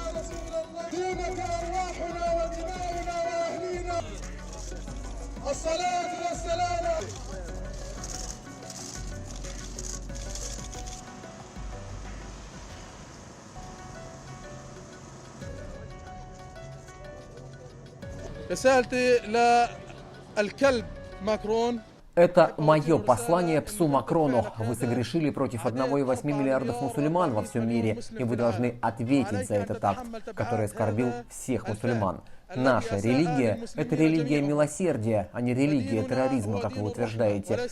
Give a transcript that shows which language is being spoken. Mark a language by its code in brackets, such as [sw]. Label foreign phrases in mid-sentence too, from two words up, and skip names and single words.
[ar] رسول الله دونك أرواحنا ودماؤنا وأهلينا الصلاة والسلام رسالتي للكلب ماكرون. [ru] Это мое послание псу Макрону. Вы согрешили против 1,8 миллиардов мусульман во всем мире, и вы должны ответить за этот акт, который оскорбил всех мусульман. Наша религия – это религия милосердия, а не религия терроризма, как вы утверждаете.